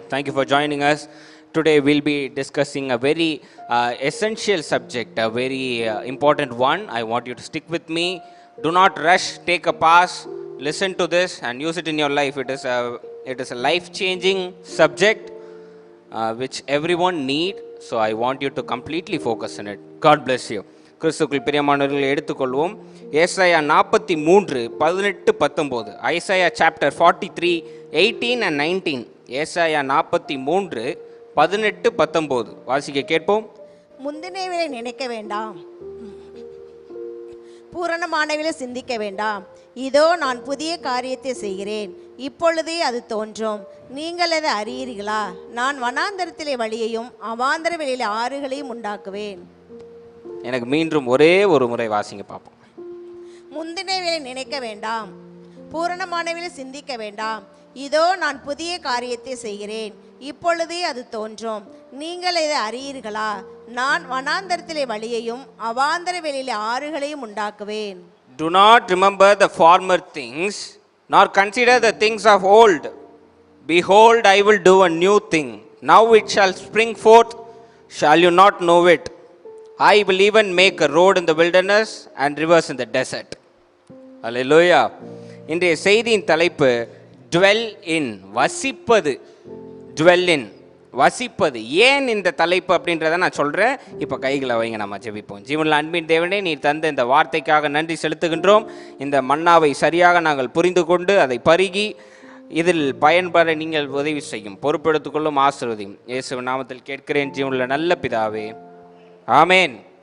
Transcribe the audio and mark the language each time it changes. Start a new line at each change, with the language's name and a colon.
English: Thank you for joining us. Today we'll be discussing a very essential subject, a very important one. I want you to stick with me. Do not rush, take a pause, listen to this and use it in your life. It is a life-changing subject which everyone need. So I want you to completely focus on it. God bless you.
Tamil: கிறிஸ்துக்குள் பிரியமானவர்களை எடுத்துக்கொள்வோம். ஏசாயா 43 18 19.
English: Isaiah chapter 43 18 and 19.
Tamil: ஏசாயா 43 18 19 வாசிக்க கேட்போம். முந்தினவைகளை நினைக்க வேண்டாம், பூரணமானவைகளை சிந்திக்க வேண்டாம். இதோ நான் புதிய காரியத்தை செய்கிறேன், இப்பொழுதே அது தோன்றும், நீங்கள் அதை அறியீர்களா? நான் வனாந்தரத்திலே வழியையும் அவாந்தர வெளியிலே ஆறுகளையும் உண்டாக்குவேன். எனக்கு மீண்டும் ஒரே ஒரு முறை வாசிங்க பார்ப்போம். முந்தினவைகளை நினைக்க வேண்டாம், பூரணமானவைகளை சிந்திக்க வேண்டாம். இதோ நான் புதிய காரியத்தை செய்கிறேன், இப்பொழுதே அது தோன்றும், நீங்கள் இதை அறியீர்களா? நான் வனாந்தரத்திலே வழியையும் அவாந்தர வெளியிலே ஆறுகளையும் உண்டாக்குவேன்.
English: Do not remember the former things, nor consider the things of old. Behold, I will do a new thing. Now it shall spring forth. Shall you not know it? I will even make a road in the wilderness and rivers in the desert. Hallelujah.
Tamil: இன்றைய செய்தியின் தலைப்பு
English: dwell in,
Tamil: வசிப்பது.
English: dwell in,
Tamil: வசிப்பது. ஏன் இந்த தலைப்பு அப்படின்றத நான் சொல்கிறேன். இப்போ கைகளை வைங்க, நம்ம ஜெபிப்போம். ஜீவனில் அன்பின் தேவனே, நீர் தந்த இந்த வார்த்தைக்காக நன்றி செலுத்துகின்றோம். இந்த மன்னாவை சரியாக நாங்கள் புரிந்து கொண்டு அதை பருகி இதில் பயன்பெற நீங்கள் உதவி செய்யும், பொறுப்பெடுத்துக்கொள்ளும், ஆசீர்வதியும். இயேசுவின் நாமத்தில் கேட்கிறேன் ஜீவனில் நல்ல பிதாவே, ஆமேன்.